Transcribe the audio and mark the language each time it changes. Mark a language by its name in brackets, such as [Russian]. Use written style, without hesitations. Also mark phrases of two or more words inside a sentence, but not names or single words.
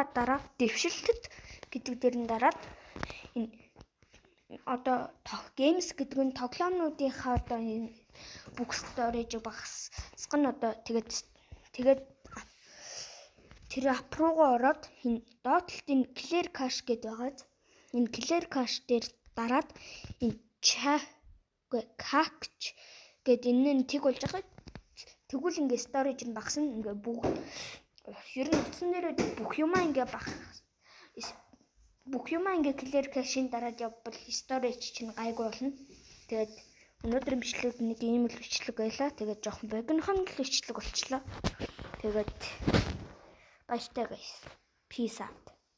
[Mongolian] дараа дэвшилтэд гэдэг дээр нь дараад энэ одоо games гэдэг нь тоглоомнуудынхаа одоо энэ бүх storage багасгах нь одоо тэгээд тэр app руугаа ороод энэ доотлолт энэ [English] clear cache [Mongolian] гэдэг байгаад энэ [English] clear cache [Mongolian] дээр дараад энэ cache гэдэг энэ нь тэг болж байгаа. Тэгвэл ингээ storage нь багасна ингээ бүгд ер нь утсан дээр бүх юмаа ингээ [English] clear cache- [Mongolian] ийн дараад явбал storage чинь гайгүй болно. Тэгээд өнөөдрийн бичлэг нэг ийм л бичлэг байлаа. Тэгээд жоохон богинохон л бичлэг болчлоо. Тэгээд баяртай guys. [English] Peace out.